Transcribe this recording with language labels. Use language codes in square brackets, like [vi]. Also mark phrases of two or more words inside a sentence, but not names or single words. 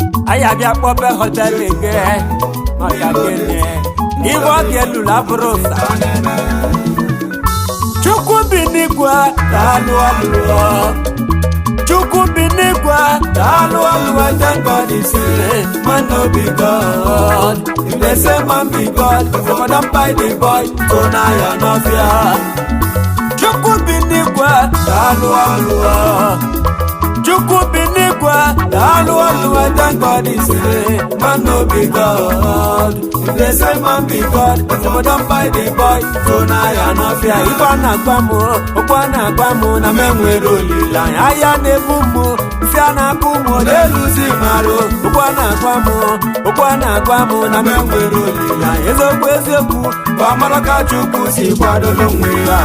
[ig] Anyị abịa kpọbe họtelụ gị. Maka gịnị? Ibe ọ ga-elulu abụrụ ụsa. Chukwu bi n'igwe, daalụ ọlụ. Chukwu bi n'igwe, daalụ ọlụ. [pcm] I thank God is here, man no be God. If they say man be God, if I don't buy the boy, so now you no fear. [ig] Chukwu bi n'igwe, daalụ ọlụ. Chukwu bi n'igwe, daalụ ọlụ. [pcm] I thank God is here, man no be God. If they say man be God, if I don't buy the boy, so now you no fear. [ig] Ife a na-agwa m, okwu a na-agwa m, na m enwere olileanya. Ahịa na-ebu m, mfi a na-akụ m, ọ na-eluzi m arụ. Okwu a na-agwa m, okwu a na-agwa m, na m enwere olileanya. Eziokwu, eziokwu, bụ amara ka Chukwu si kwadoro onwe ya.